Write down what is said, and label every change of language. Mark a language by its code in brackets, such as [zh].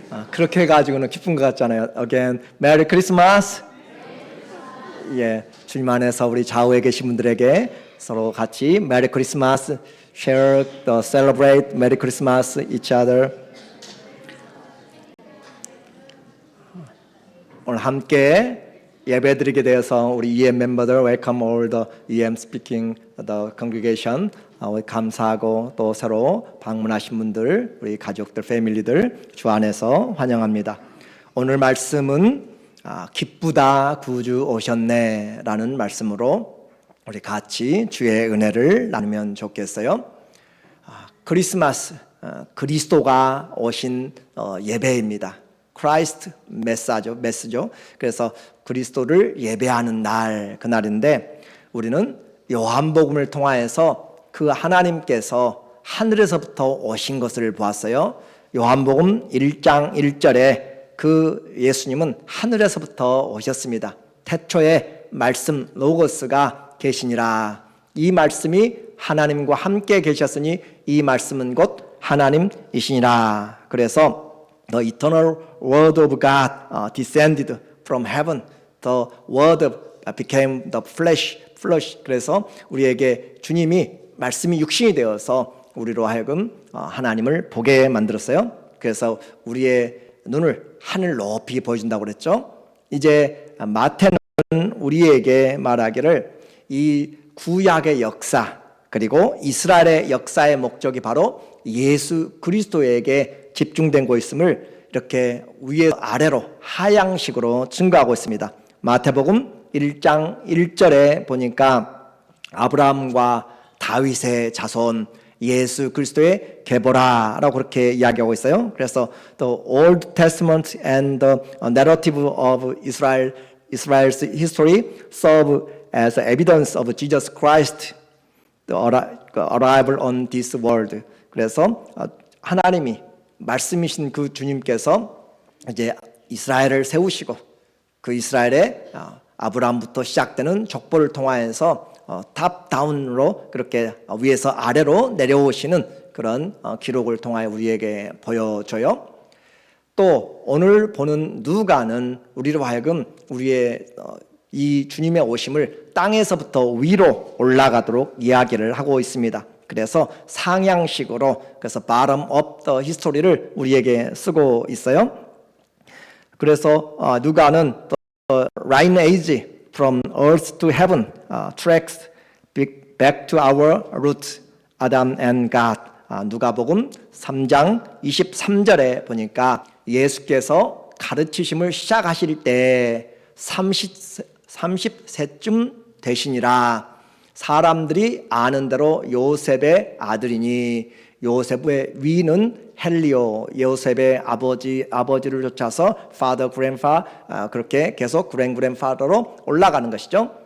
[ko] 그렇게 해가지고는 기쁜 것 같잖아요. [en] Again, Merry Christmas. [ko] 예, 주님 안에서 우리 좌우에 계신 분들에게 서로 같이 [en] Merry Christmas, share, celebrate Merry Christmas each other. [ko] 오늘 함께 예배드리게 되어서 우리 EM 멤버들 [en] welcome all the EM speaking the congregation. [ko] 감사하고 또 새로 방문하신 분들, 우리 가족들, 패밀리들 주 안에서 환영합니다. 오늘 말씀은 기쁘다 구주 오셨네 라는 말씀으로 우리 같이 주의 은혜를 나누면 좋겠어요. 크리스마스, 그리스도가 오신 예배입니다. 크라이스트 메시죠. 그래서 그리스도를 예배하는 날, 그날인데 우리는 요한복음을 통하여서 그 하나님께서 하늘에서부터 오신 것을 보았어요. 요한복음 1장 1절에 그 예수님은 하늘에서부터 오셨습니다. 태초에 말씀 로고스가 계시니라. 이 말씀이 하나님과 함께 계셨으니 이 말씀은 곧 하나님이시니라. [en] 그래서 The eternal word of God descended from heaven. The word became the flesh. [ko] 그래서 우리에게 주님이 말씀이 육신이 되어서 우리로 하여금 하나님을 보게 만들었어요. 그래서 우리의 눈을 하늘 높이 보여준다고 그랬죠. 이제 마태는 우리에게 말하기를 이 구약의 역사 그리고 이스라엘의 역사의 목적이 바로 예수 그리스도에게 집중된 것임을 이렇게 위에서 아래로 하향식으로 증거하고 있습니다. 마태복음 1장 1절에 보니까 아브라함과 다윗의 자손 예수 그리스도의 계보라라고 그렇게 이야기하고 있어요. [en] 그래서 the Old Testament and the narrative of Israel's history serve as evidence of Jesus Christ, the arrival on this world. [ko] 그래서 하나님이 말씀이신 그 주님께서 이제 이스라엘을 세우시고 그 이스라엘의 아브라함부터 시작되는 족보를 통하여서 탑 다운으로 그렇게 위에서 아래로 내려오시는 그런 기록을 통하여 우리에게 보여줘요. 또 오늘 보는 누가는 우리로 하여금 우리의 이 주님의 오심을 땅에서부터 위로 올라가도록 이야기를 하고 있습니다. 그래서 상향식으로 그래서 [en] bottom up the history [ko] 를 우리에게 쓰고 있어요. 그래서 누가는 [en] lineage from earth to heaven tracks back to our root, Adam and God. [ko] 누가복음 3장 23절에 보니까 예수께서 가르치심을 시작하실 때 30세쯤 되시니라. 사람들이 아는 대로 요셉의 아들이니 요셉의 위는 헬리오, 요셉의 아버지를 쫓아서 father, grandfather 그렇게 계속 grandfather로 올라가는 것이죠.